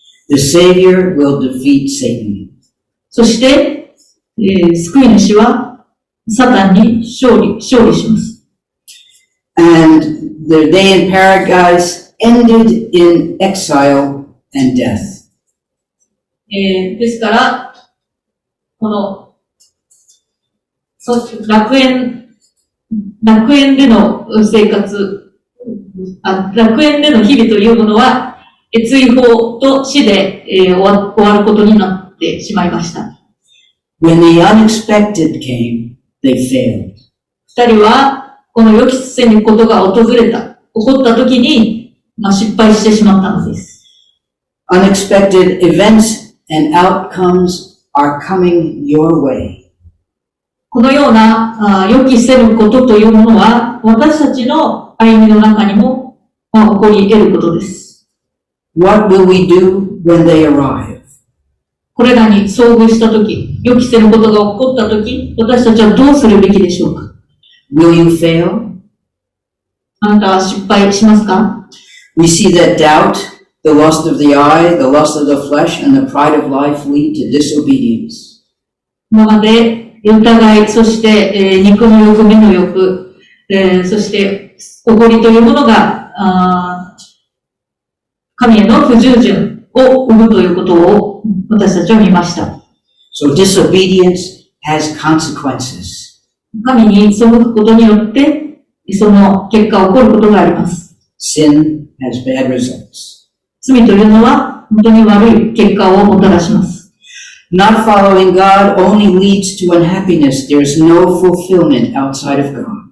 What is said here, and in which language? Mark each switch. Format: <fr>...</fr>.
<en>The Savior will defeat Satan.</en> <ja>そして、救い主はサタンに勝利します。</ja> <en>And their day in paradise ended in exile and death.</en> <ja>ですから、この楽園での生活、楽園での日々というものは、追放と死で、終わることになってしまいました。</ja> <en>When the unexpected came, they failed.</en> <ja>二人は、この予期せぬことが起こった時に、失敗してしまったのです。</ja> <en>Unexpected events and outcomes are coming your way.</en> <ja>このような予期せぬことというものは、私たちの歩みの中にも起こり得ることです。</ja> <en>What will we do when they arrive?</en> <ja>これらに遭遇したとき、予期せぬことが起こったとき、私たちはどうするべきでしょうか？</ja> <en>Will you fail?</en> <ja>あなたは失敗しますか？</ja> <en>We see that doubt, the lust of the eye, the lust of the flesh, and the pride of life lead to disobedience.</en> <ja>ままで疑い、そして、肉の欲、目の欲、そしておごりというものが神への不従順を生むということを私たちは見ました。</ja> <en>So disobedience has consequences.</en> <ja>神に背くことによってその結果起こることがあります。</ja> <en>Sin has bad results.</en> <ja>罪というのは本当に悪い結果をもたらします。</ja> <en>Not following God only leads to unhappiness. There is no fulfillment outside of God.</en>